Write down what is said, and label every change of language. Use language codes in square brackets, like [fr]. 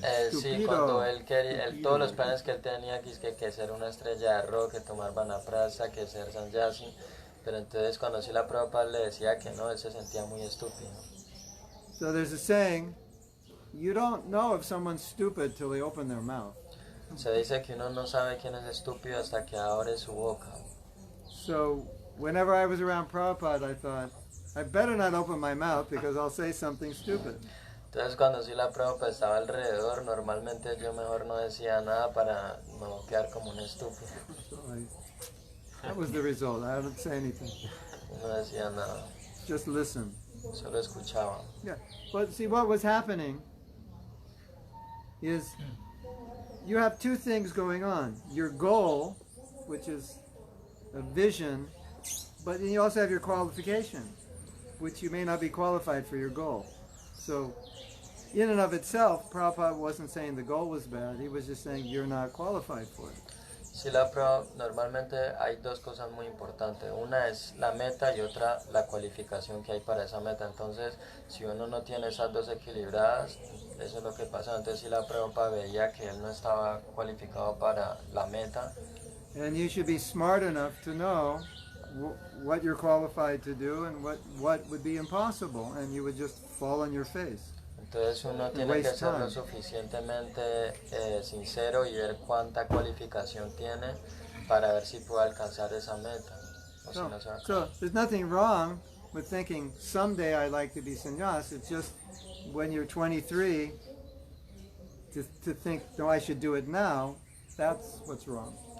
[es] Sí, cuando él quería, todos los planes que él tenía, que ser una estrella de rock, que tomar Vanaprastha, que ser sannyasi, pero entonces cuando Srila Prabhupada le decía que no, él se sentía muy estúpido. [en] So there's a saying, you don't know if someone's stupid till they open their mouth. [es] Se dice que uno no sabe quién es estúpido hasta que abre su boca. [en] So whenever I was around Prabhupada, I thought, I better not open my mouth because I'll say something stupid. [es] Entonces cuando Srila Prabhupada estaba alrededor, normalmente yo mejor no decía nada para no quedar como un estúpido. [en] So that was the result. I didn't say anything. [es] No decía nada. [en] Just listen. [es] Solo escuchaba. [en] Yeah, but see what was happening is you have two things going on. Your goal, which is a vision, but then you also have your qualification, which you may not be qualified for your goal. So in and of itself, Prabhupada wasn't saying the goal was bad, he was just saying you're not qualified for it. [es] Srila Prabhupada, normalmente hay dos cosas muy importantes. Una es la meta y otra la cualificación que hay para esa meta. Entonces, si uno no tiene esas dos equilibradas, eso es lo que pasa. Entonces, Srila Prabhupada veía que él no estaba cualificado para la meta. [en] And you should be smart enough to know what you're qualified to do and what would be impossible, and you would just fall on your face. [es] Entonces uno tiene que ser lo suficientemente sincero y ver cuánta cualificación tiene para ver si puede alcanzar esa meta. [en] So there's nothing wrong with thinking someday I'd like to be sannyas. It's just when you're 23 to think, no, I should do it now, that's what's wrong.